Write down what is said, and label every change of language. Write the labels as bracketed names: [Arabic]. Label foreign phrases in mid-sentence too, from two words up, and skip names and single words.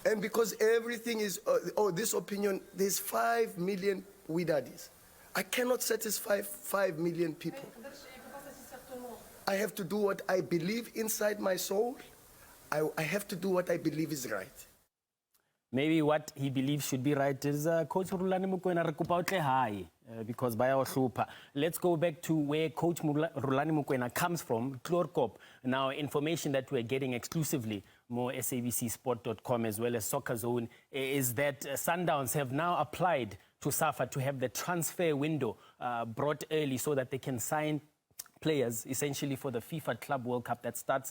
[English] And because everything is, this opinion, there's 5 million Widadis. I cannot satisfy 5 million people. I have to do what I believe inside my soul. I have to do what I believe is right. Maybe what he believes should be right is Coach Rulani Mokwena [Southern Sotho] re kopa o tle hae, [English] because [Southern Sotho] baya o hlopha. [English] Let's go back to where Coach Rulani Mokwena comes from, Chlorkop. Now, information that we're getting exclusively, more sabcsport.com as well as Soccer Zone, is that Sundowns have now applied to SAFA to have the transfer window brought early so that they can sign players essentially for the FIFA Club World Cup that starts.